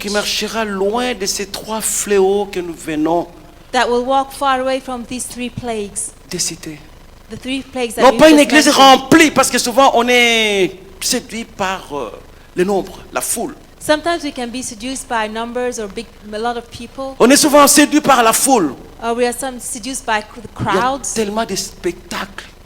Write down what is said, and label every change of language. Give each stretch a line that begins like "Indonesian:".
French: qui marchera loin de ces trois fléaux que nous venons
English: that will walk far away from these three plagues.
French: de citer.
English: The three plagues that
French: Non
English: you
French: pas une
English: just
French: église
English: mentioned.
French: remplie, parce que souvent on est séduit par le nombre, la foule.
English: Sometimes we can be seduced by numbers or a lot of people,
French: On est souvent séduit par la foule.
English: or we are seduced by the
French: Il y a
English: crowds.
French: tellement de spectacles